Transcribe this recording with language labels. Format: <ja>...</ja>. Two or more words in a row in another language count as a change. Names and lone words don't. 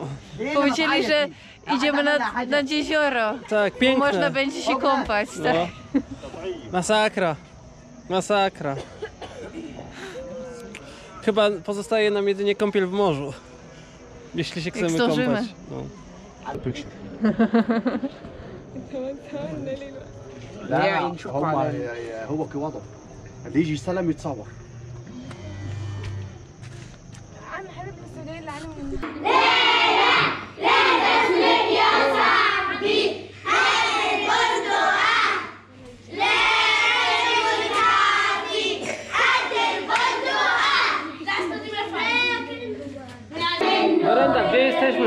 <pl>Powiedzieli, że idziemy nad jezioro. tak, piękne. Można będzie się kąpać. Tak? No. Masakra. Masakra. Chyba pozostaje nam jedynie kąpiel w morzu. Jeśli się chcemy zdążymy. kąpać. No.</pl> <ar>لا هو كوضع اللي يجي يستلم يتصور.</ar> <pl>Dorenda, gdzie jesteśmy?</pl>